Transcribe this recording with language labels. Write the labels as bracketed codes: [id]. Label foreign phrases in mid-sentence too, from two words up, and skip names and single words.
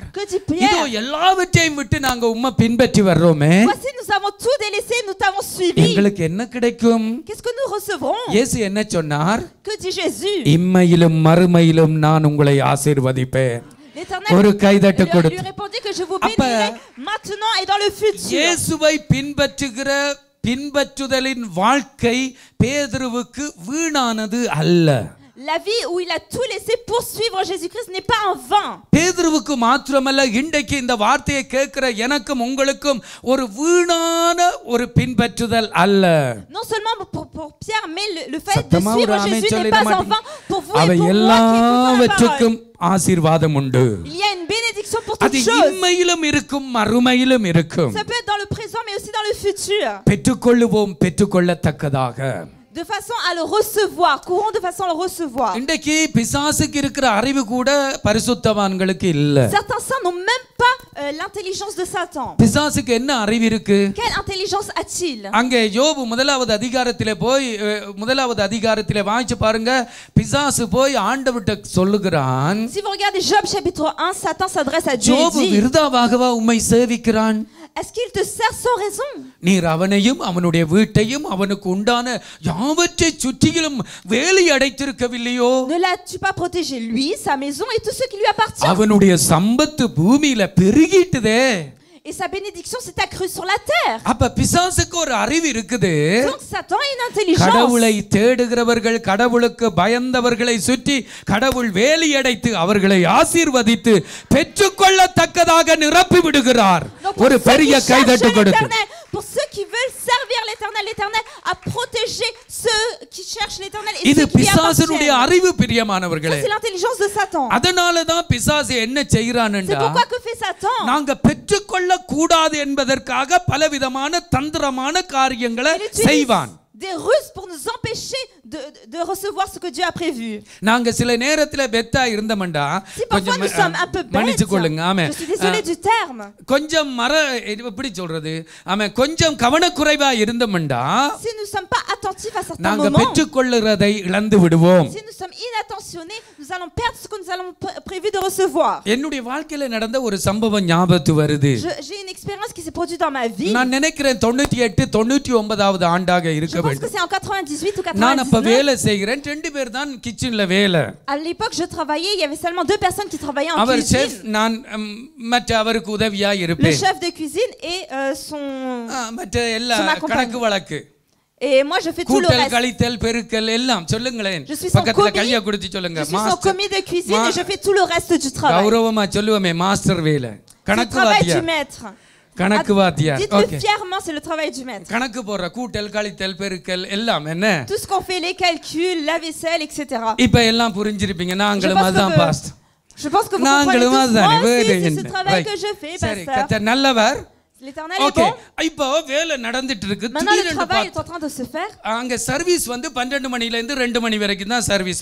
[fr] Que dit [ta] இதோ [fr] Pierre? [ta] எல்லாவற்றையும் விட்டு நாங்க உம்மை பின்பற்றி வர்றோமே, [fr] Voici nous avons tout délaissé, nous t'avons suivi. [ta] எங்களுக்கு என்ன கிடைக்கும்? [fr] Qu'est-ce que nous recevrons? [ta] இயேசு என்ன சொன்னார்? [fr] Que dit Jésus? [ta] இம்மையிலும் மறுமையிலும் நான் உங்களை ஆசீர்வதிப்பேன். [fr] L'Éternel [ta] ஒரு கைதட்டு [fr] lui [ta] கொடுத்து [fr] répondit que je vous bénirai maintenant et dans le futur. [ta] இயேசுவை பின்பற்றுதலின் வாழ்க்கை பேதுருவுக்கு வீணானது அல்ல. [fr] La vie où il a tout laissé pour suivre Jésus-Christ n'est pas en vain. [ta] பேதுருவுக்கு மாத்திரமல்ல, இன்றைக்கு இந்த வார்த்தையை கேட்கிற எனக்கும் உங்களுக்கும் ஒரு வீணான ஒரு பின்பற்றுதல் அல்ல. [fr] Non seulement pour Pierre, mais le fait de [ta] சத்தமா ஒரு [fr] suivre [ta] ஆமென் [fr] Jésus n'est [ta] சொல்லிட [fr] pas en vain pour vous et [ta] அவை [fr] pour moi qui écoutons la [ta] எல்லாவற்றுக்கும் [fr] parole. [ta] ஆசீர்வாதம் உண்டு. [fr] Il y a une bénédiction pour [ta] அது [fr] toutes choses. [ta] இம்மையிலும் இருக்கும் மறுமையிலும் இருக்கும். [fr] Ça peut être dans le présent mais aussi dans le futur. [ta] பெற்றுக்கொள்ளுவோம் பெற்றுக்கொள்ளத்தக்கதாக. [fr] De façon à le recevoir, courons de façon à le recevoir. [ta] இன்றைக்கு பிசாசுக்கு இருக்கிற அறிவு கூட பரிசுத்தவான்களுக்கு இல்ல. [fr] Certains saints n'ont même pas l'intelligence de Satan. [ta] பிசாசுக்கு என்ன அறிவு இருக்கு? [fr] Quelle intelligence a-t-il? [ta] அங்கே யோபு முதலாவது அதிகாரத்திலே வாசிச்சு பாருங்க. பிசாசு போய் ஆண்டவர்ட்ட சொல்லுகிறான், [fr] Si vous regardez Job chapitre 1, Satan s'adresse à Dieu et [ta] யோபு [fr] dit: [ta] விருதாவாகவா உம்மை சேவிக்கிறான்? [fr] Est-ce qu'il te sert sans raison? [ta] நீர் அவனையும் அவனுடைய வீட்டையும் அவனுக்கு உண்டான யாவற்றை சுற்றிலும் வேலி அடைத்திருக்கவில்லையோ? [fr] Ne l'as-tu pas protégé lui, sa maison et tout ce qui lui appartient? [ta] அவனுடைய சம்பத்து பூமியில பெருகிட்டுதே. [fr] Et sa bénédiction s'est accrue sur la terre. [ta] அப்ப பிசாசுக்கு ஒரு அறிவு இருக்குது. [fr] Donc Satan a une intelligence. [ta] கடவுளை தேடுகிறவர்கள், கடவுளுக்கு பயந்தவர்களை சுற்றி கடவுள் வேலி அடைத்து அவர்களை ஆசீர்வதித்து பெற்றுக்கொள்ளத்தக்கதாக நிரப்பி விடுகிறார். ஒரு பெரிய கைதட்டு கொடுத்து. [fr] Pour ceux qui veulent servir l'Éternel, l'Éternel a protégé ceux qui cherchent l'Éternel et [ta] இது [fr] ceux qui lui [ta] பிசாசுடைய [fr] appartiennent. [ta] அறிவு பிரியமானவர்களே. [fr] C'est l'intelligence de Satan. [ta] அதனால தான் பிசாசு என்ன [fr] C'est [ta] செய்றான்டா, [fr] pourquoi que fait Satan? [ta] நாங்க பெற்றுக்கொள்ள கூடாது என்பதற்காக பலவிதமான தந்திரமான காரியங்களை செய்வான். [fr] Des ruses pour nous empêcher de recevoir ce que Dieu a prévu. [ta] நாங்க சில நேரத்துல பெத்தா இருந்தமண்டா [fr] Si parfois nous sommes un peu bêtes, [ta] மன்னிச்சுக்கொள்ளுங்க. ஆமே, [fr] je suis désolée du terme. [ta] கொஞ்சம் எப்படி சொல்றது, ஆமே, கொஞ்சம் கவனக்குறைவா இருந்தமண்டா [fr] Si nous ne sommes pas attentifs à certains [ta] நாங்க [fr] moments, [ta] பெற்றுக்கொள்ளுறதை இழந்து விடுவோம். [fr] si nous sommes inattentionnés, nous allons perdre ce que nous allons prévu de recevoir. [ta] என்னுடைய வாழ்க்கையில நடந்த ஒரு சம்பவம் ஞாபகத்து வருது. [fr] J'ai une expérience qui s'est produite dans ma vie. [ta] நான் நினைக்கிறேன் 98 99வது ஆண்டாக இருக்க [fr] Je pense [ta] வேண்டும். [fr] que c'est en 98 ou [ta] நான் அப்ப [fr] 99. [ta] வேலை செய்கிறேன். 2 பேர் தான் கிச்சன்ல வேலை. [fr] À l'époque, je travaillais, il y avait seulement 2 personnes qui travaillaient en [ta] அவர் செஃப், [fr] cuisine. [ta] நான் மற்ற அவருக்கு உதவியா [fr] Le [ta] இருப்பேன். [fr] chef de cuisine et son... [ta] மற்ற எல்லா [fr] son accompagnant. [ta] கணக்கு வழக்கு, [fr] Et moi, je fais tout le [ta] கூட்டல் [fr] reste. [ta] கழித்தல் பெருக்கல் எல்லாம் சொல்லுங்களேன். [fr] Je suis son [ta] பக்கத்துல [fr] commis. [ta] கைய கொடுத்து சொல்லுங்க. [fr] Je suis son commis de cuisine et je fais tout le reste du travail. [ta] கௌரவமா சொல்லுவோமே, மாஸ்டர் வேலை, [fr] C'est le [ta] கணக்கு [fr] travail du [ta] வாத்தியார், [fr] maître. [ta] கணக்கு வாத்தியார். [fr] Dites-le ஓகே, fièrement, c'est le travail du maître. [ta] கணக்கு போடுற கூட்டல் கழித்தல் பெருக்கல் எல்லாம் என்ன. [fr] Tout ce qu'on fait, les calculs, la vaisselle, etc. [ta] இப்ப எல்லாம் புரிஞ்சிருப்பீங்க. நாங்களும் அதான் பாஸ்ட். [fr] Je pense que vous comprenez [ta] நாங்களும் [fr] tous. [ta] அதான். [fr] Moi aussi, c'est ce travail que je fais, [ta] சரி, [fr] pasteur. [ta] கர்த்தர் நல்லவர். [fr] L'Éternel est ஓகே, bon. [ta] இப்போ வேலை நடந்துட்டு இருக்கு. [fr] Maintenant, le [ta] திடீர்னு [fr] travail est en train de se faire. [ta] அங்க சர்வீஸ் வந்து 12 மணில இருந்து 2 மணி வரைக்கும் தான் சர்வீஸ்,